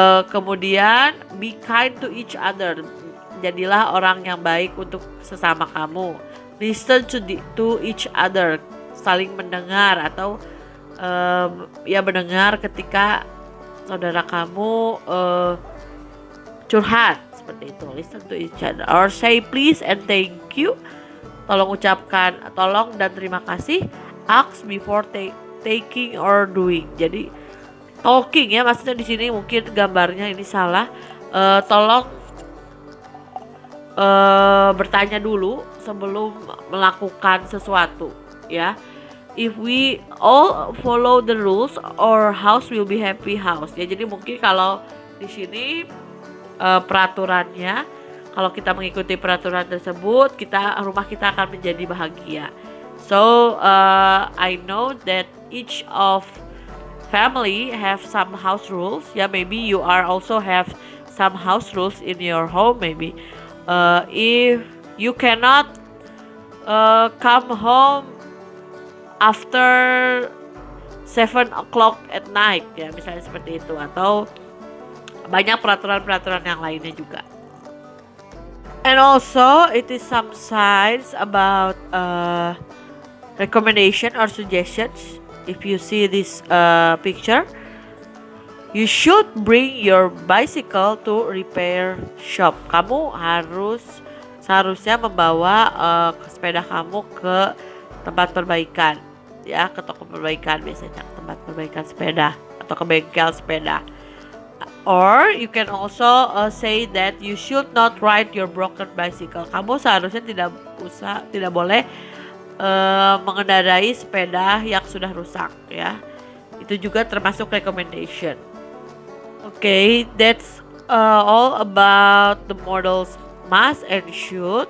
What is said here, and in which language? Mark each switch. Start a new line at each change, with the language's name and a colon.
English: Kemudian be kind to each other.
Indonesian: Jadilah orang yang baik untuk sesama kamu.
English: Listen to each other.
Indonesian: Saling mendengar atau mendengar ketika saudara kamu curhat seperti itu.
English: Listen to each other or say please and thank you.
Indonesian: Tolong ucapkan tolong dan terima kasih.
English: Ask before taking or doing.
Indonesian: Jadi talking ya, maksudnya di sini mungkin gambarnya ini salah. Tolong bertanya dulu sebelum melakukan sesuatu ya.
English: If we all follow the rules, our house will be happy house.
Indonesian: Ya, jadi mungkin kalau di sini peraturannya, kalau kita mengikuti peraturan tersebut, rumah kita akan menjadi bahagia.
English: So I know that each of family have some house rules. Yeah, maybe you are also have some house rules in your home. Maybe if you cannot come home after 7 o'clock at night ya,
Indonesian: misalnya seperti itu, atau banyak peraturan-peraturan yang lainnya juga.
English: And also it is some signs about recommendation or suggestions. If you see this picture, you should bring your bicycle to repair shop.
Indonesian: Kamu seharusnya membawa sepeda kamu ke tempat perbaikan ya, ke toko perbaikan biasanya, ke tempat perbaikan sepeda atau ke bengkel sepeda.
English: Or you can also say that you should not ride your broken bicycle.
Indonesian: Kamu seharusnya tidak boleh mengendarai sepeda yang sudah rusak ya. Itu juga termasuk recommendation.
English: Okay, that's all about the models must and should.